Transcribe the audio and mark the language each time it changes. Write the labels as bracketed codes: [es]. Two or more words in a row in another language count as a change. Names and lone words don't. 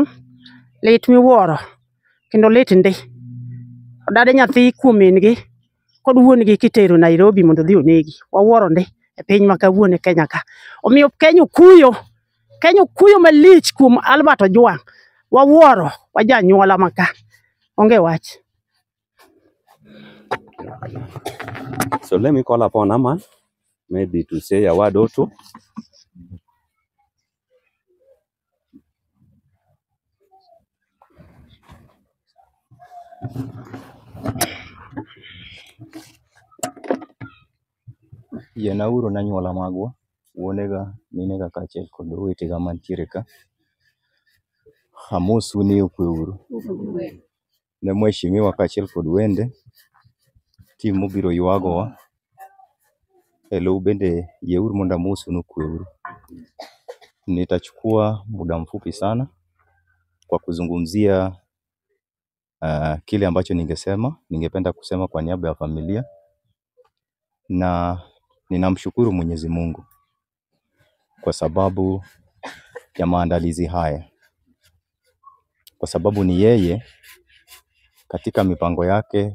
[luo] Lit miwuoro kendo lit ndi. Odade nyathi kuom min gi kod wuon gi kitero Nairobi mondo dhi onegi. Wawuoro ndi e piny ma kawuono Kenya ka. Omiyo Kenya okuyo malich kuom Albert Ojwang'. Wawuoro wajanyuola maka. Onge wach. [en] So let me call upon Aman maybe to say a word or two. [luo] Yenauru nanyuola magwa, wuonega, minega kaachiel kod owetega mantiere ka. Amosu ni okweuru. Ne mheshimiwa kaachiel kod wende, tim mobiro ywagowa. Hello bende yeuru mondo amosu nokweuru. [sw] Nitachukua muda mfupi sana kwa kuzungumzia kile ambacho ningependa kusema kwa niaba ya familia, na ninamshukuru Mwenyezi Mungu kwa sababu ya maandalizi haya, kwa sababu ni yeye katika mipango yake.